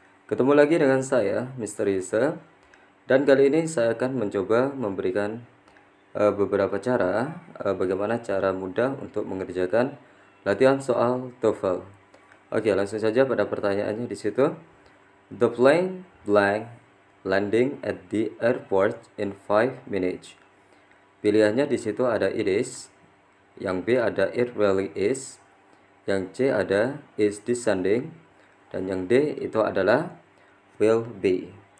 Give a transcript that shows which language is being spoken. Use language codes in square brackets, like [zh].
[id] Ketemu lagi dengan saya Mr. Yusuf, dan kali ini saya akan mencoba memberikan beberapa cara bagaimana cara mudah untuk mengerjakan latihan soal TOEFL. Oke, langsung saja pada pertanyaannya di situ. [en] The plane blank landing at the airport in 5 minutes. [id] Pilihannya di situ ada it is, yang B ada [en] it really is, [id] yang C ada [en] is descending, [id] dan yang D itu adalah will be.